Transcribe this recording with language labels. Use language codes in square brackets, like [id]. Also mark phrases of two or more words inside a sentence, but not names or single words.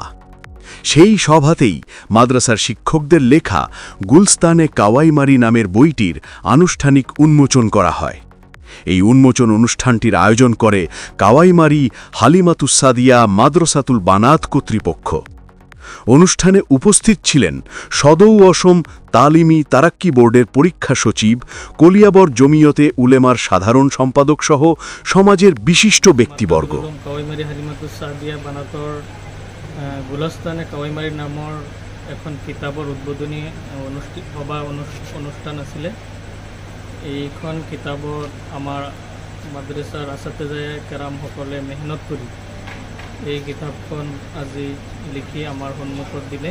[bn] সেই সভাতেই মাদ্রাসার শিক্ষকদের লেখা গুলস্তানে কাওয়াইমারি নামের বইটির আনুষ্ঠানিক উন্মোচন করা হয়। এই উন্মোচন অনুষ্ঠানটির আয়োজন করে কাওয়াইমারি হালিমাতুস সাদিয়া মাদ্রাসাতুল বানাত কর্তৃপক্ষ। অনুষ্ঠানে উপস্থিত ছিলেন সদৌ অসম তালিমি তারাক্কি বোর্ডের পরীক্ষা সচিব, কলিয়াবর জমিয়তে উলেমার সাধারণ সম্পাদক সহ সমাজের বিশিষ্ট ব্যক্তিবর্গ। [as] কাওয়াইমারি হালিমাতুস সাদিয়া বানাতৰ গুলস্তানে কাওয়াইমারি নামৰ এখন কিতাপৰ উদ্বোধনী অনুষ্ঠান আছিলে। এইখন কিতাপত আমাৰ মাদ্ৰাছাৰ আছাতেজায়ে কেৰামসকলে মেহনত কৰি এই কিতাপখন আজি লিখি আমাৰ সন্মুখত দিলে।